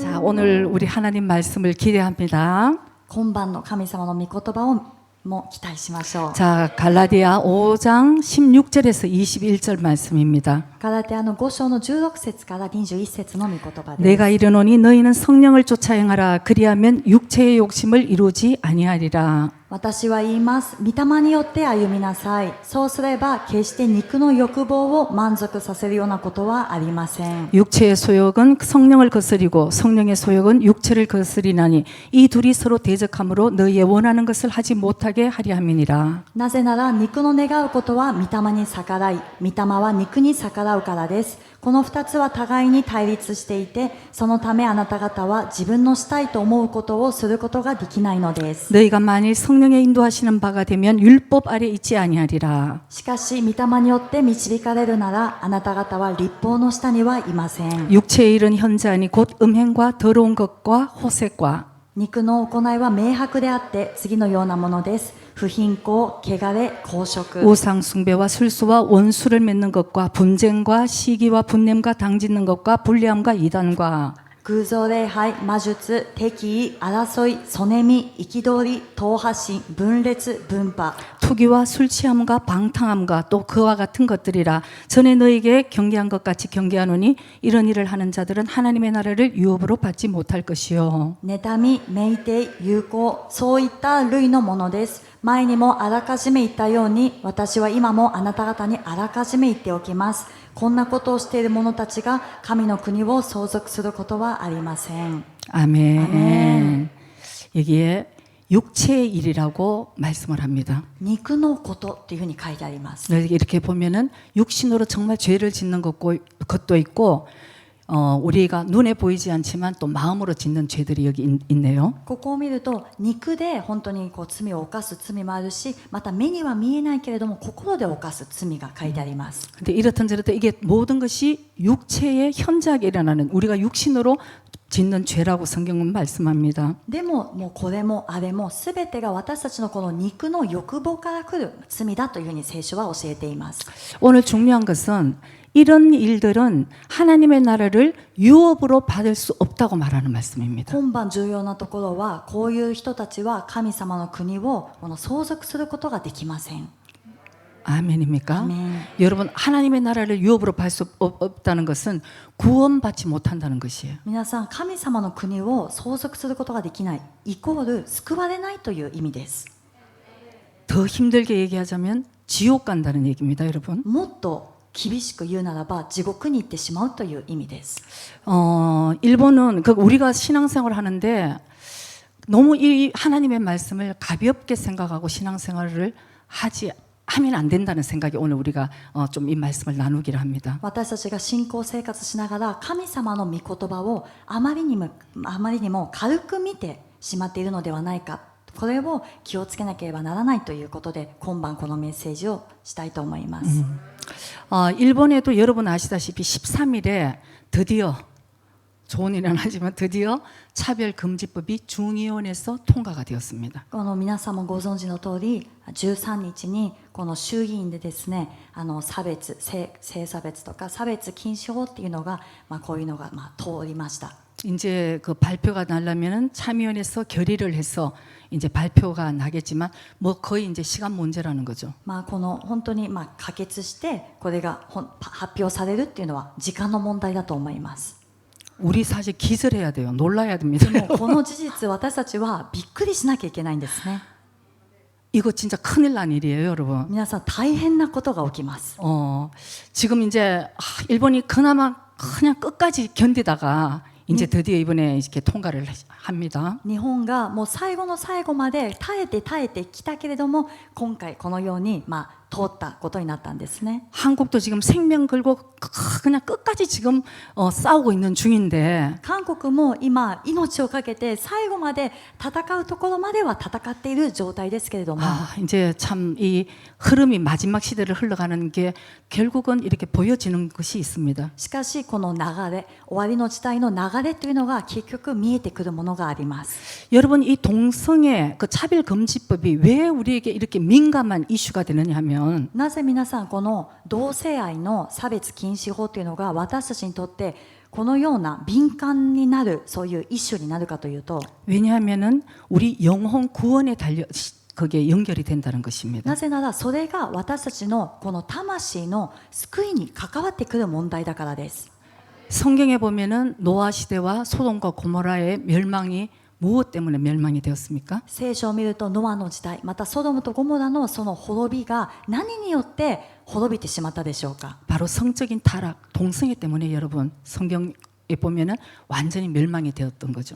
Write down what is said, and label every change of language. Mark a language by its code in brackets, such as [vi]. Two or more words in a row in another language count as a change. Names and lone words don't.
[ko] 오늘 우리 하나님 말씀을 기대합니다. [ja] 今晩の神様の御言葉をも期待しましょう。 [ko] 자, 갈라디아 5장 16절에서 21절 말씀입니다. [ja] ガラテヤの5章の16節から21節の御言葉です。 [ko] 내가 이르노니 너희는 성령을 쫓아 행하라. 그리하면 육체의 욕심을 이루지 아니하리라. [ja] 私は言います。御霊によって歩みなさい。そうすれば決して肉の欲望を満足させるようなことはありません。 [ko] 육체의 소욕은 성령을 거스리고 성령의 소욕은 육체를 거스리나니 이 둘이 서로 대적함으로 너희의 원하는 것을 하지 못하게 하려 함이니라. [ja] なぜなら肉の願うことは御霊に逆らい、御霊は肉に逆らうからです。この二つは互いに対立していて、そのためあなた方は自分のしたいと思うことをすることができないのです。 [ko] 너희가 만일 성령의 인도하시는 바가 되면 율법 아래 있지 아니하리라. [ja] しかし、御霊によって導かれるなら、あなた方は律法の下にはいません。 [ko] 육체의 일은 현저하니 곧 음행과 더러운 것과 호색과 [ja] 肉の行いは明白であって、次のようなものです。不貧困、汚れ、公職。 [ko] 우상 숭배와 술수와 원수를 맺는 것과 분쟁과 시기와 분냄과 당짓는 것과 불리함과 이단과 [ja] 偶像礼拝、魔術、敵意、争い、そねみ、憤り、党派心、分裂、分派。 [ko] 투기와 술 취함과 방탕함과 또 그와 같은 것들이라. 전에 너에게 경계한 것 같이 경계하노니 이런 일을 하는 자들은 하나님의 나라를 유업으로 받지 못할 것이요. [ja] 妬み、酩酊、友好、そういった類のものです。前にもあらかじめ言ったように、私は今もあなた方にあらかじめ言っておきます。こんなことをしている者たちが神の国を相続することはありません。 [ko] 아멘. 아멘. 여기에 육체의 일이라고 말씀을 합니다. [ja] 肉のことっていうふうに書いてあります。 [ko] 이렇게 보면은 육신으로 정말 죄를 짓는 것도 있고 우리가 눈에 보이지 않지만 또 마음으로 짓는 죄들이 여기 있네요. [ja] ここを見ると肉で本当にこう罪を犯す罪もあるし、また目には見えないけれども心で犯す罪が書いてあります。 [ko] 근데 이렇든 저렇든 이게 모든 것이 육체의 현저하게 일어나는 우리가 육신으로 짓는 죄라고 성경은 말씀합니다. [ja] でももうこれもあれも全てが私たちのこの肉の欲望から来る罪だというふうに聖書は教えています。 [ko] 오늘 중요한 것은 이런 일들은 하나님의 나라를 유업으로 받을 수 없다고 말하는 말씀입니다. [ja] 今晩重要なところは、こういう人たちは神様の国をこの相続することができません。 [ko] 아멘입니까? 아멘. 여러분 하나님의 나라를 유업으로 받을 수 없다는 것은 구원받지 못한다는 것이에요. [ja] 皆さん、神様の国を相続することができないイコール救われないという意味です。 [ko] 더 힘들게 얘기하자면 지옥 간다는 얘기입니다, 여러분. [ja] もっと厳しく言うならば地獄に行ってしまうという意味です。 [ko] 일본은 우리가 신앙생활을 하는데 너무 이 하나님의 말씀을 가볍게 생각하고 신앙생활을 하면 안 된다는 생각이 오늘 우리가 좀 이 말씀을 나누기를 합니다. [ja] 私たちが信仰生活しながら神様の御言葉をあまりにも軽く見てしまっているのではないか、これを気をつけなければならないということで今晩このメッセージをしたいと思います。 [ko] 일본에도 여러분 아시다시피 13일에 드디어 좋은 일은 하지만 드디어 차별금지법이 중의원에서 통과가 되었습니다. [ja] この皆さんもご存知の通り、13日にこの衆議院でですね、性差別とか差別禁止法っていうのが、こういうのが通りました。 [ko] 이제 그 발표가 나려면은 참의원에서 결의를 해서 이제 발표가 나겠지만 뭐 거의 이제 시간 문제라는 거죠. [ja] この本当に可決してこれが発表されるっていうのは時間の問題だと思います。 [ko] 우리 사실 기절해야 돼요. 놀라야 됩니다. [ja] でもこの事実、私たちはびっくりしなきゃいけないんですね。 [ko] 이거 진짜 큰일 난 일이에요, 여러분. [ja] 皆さん大変なことが起きます。 [ko] 지금 이제 일본이 그나마 그냥 끝까지 견디다가 이제 드디어 이번에 이렇게 통과를 합니다. [ja] 日本がもう最後の最後まで耐えてきたけれども、今回このように通ったことになったんですね。 [ko] 한국도 지금 생명 걸고 그냥 끝까지 지금 싸우고 있는 중인데 [ja] 韓国も今命をかけて最後まで戦うところまでは戦っている状態ですけれども、 [ko] 이제 참 이 흐름이 마지막 시대를 흘러가는 게 결국은 이렇게 보여지는 것이 있습니다. [ja] しかしこの流れ、終わりの時代の流れというのが結局見えてくるものがあります。 [ko] 여러분 이 동성애 그 차별금지법이 왜 우리에게 이렇게 민감한 이슈가 되느냐 하면 [ja] なぜ皆さんこの同性愛の差別禁止法というのが私たちにとってこのような敏感になるそういう一種になるかというと [ko] 왜냐하면은 우리 영혼 구원에 거기에 연결이 된다는 것입니다. [ja] なぜならそれが私たちのこの魂の救いに関わってくる問題だからです。 [ko] 성경에 보면은 노아 시대와 소돔과 고모라의 멸망이 무엇 때문에 멸망이 되었습니까? [ja] 聖書を見るとノアの時代またソドムとゴモラのその滅びが何によって滅びてしまったでしょうか。 [ko] 바로 성적인 타락, 동성애 때문에 여러분 성경에 보면은 완전히 멸망이 되었던 거죠.